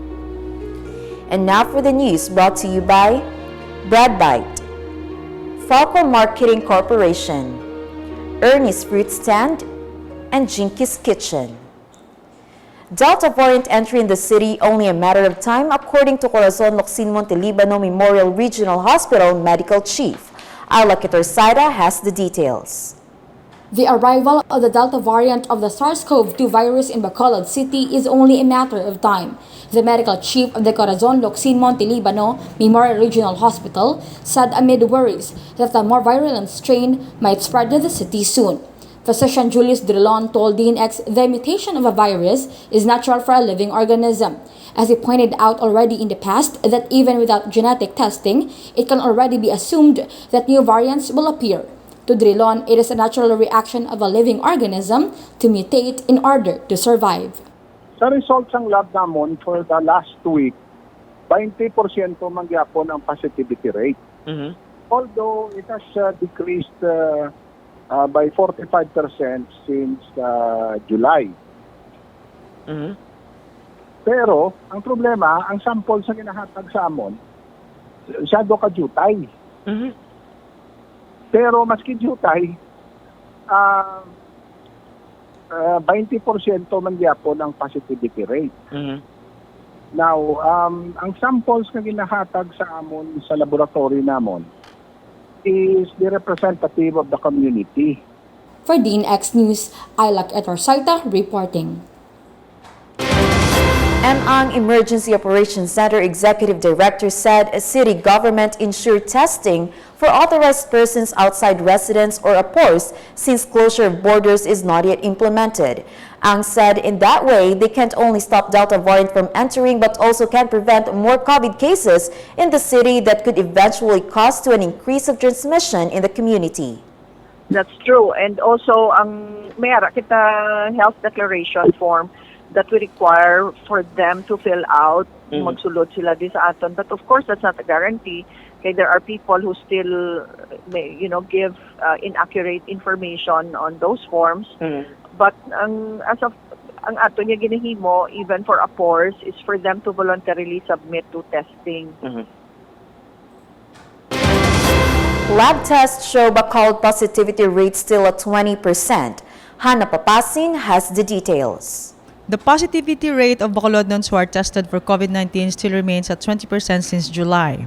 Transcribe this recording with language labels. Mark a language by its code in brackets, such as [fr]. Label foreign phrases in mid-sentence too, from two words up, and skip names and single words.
[en] And now for the news brought to you by Bread Bite, Falco Marketing Corporation, Ernie's Fruit Stand, and Jinky's Kitchen. Delta variant entry in the city only a matter of time, according to Corazon Locsin Montelibano Memorial Regional Hospital Medical Chief. Ayla Quitorsayda has the details. The arrival of the Delta variant of the SARS-CoV-2 virus in Bacolod City is only a matter of time. The medical chief of the Corazon Locsin Montelibano Memorial Regional Hospital said amid worries that the more virulent strain might spread to the city soon. Physician Julius Drilon told DNX the mutation of a virus is natural for a living organism. As he pointed out already in the past that even without genetic testing, it can already be assumed that new variants will appear. To Drilon, it is a natural reaction of a living organism to mutate in order to survive. [hil] Sa results ng lab namon [en] for the last week, [hil] 20% mangyapon ang [en] positivity rate. Although it has decreased by 45% since July. [hil] Pero, ang problema, ang samples na ginahatag sa amon, masyado ka-jutay. Pero maski jutay, 20% man gyapon ang [en] positivity rate. Now, [hil] ang samples na ginahatag sa amon sa laboratory namon [en] is the representative of the community. For DNX News, Ayla Quitorsayda reporting. Ang Emergency Operations Center Executive Director said a city government ensured testing for authorized persons outside residence or APORS since closure of borders is not yet implemented. Ang said in that way, they can't only stop Delta variant from entering but also can prevent more COVID cases in the city that could eventually cause to an increase of transmission in the community. That's true. And also, [hil] ang mayara kita [en] health declaration form that we require for them to fill out, [hil] magsulod sila di sa aton. [en] But of course, that's not a guarantee. Okay, there are people who still may, give inaccurate information on those forms. But as of [hil] ang ato niya ginahimo, [en] even for APORS, is for them to voluntarily submit to testing. Lab tests show Bacolod positivity rate still at 20%. Hannah Papasin has the details. The positivity rate of Bacolodons who are tested for COVID-19 still remains at 20% since July.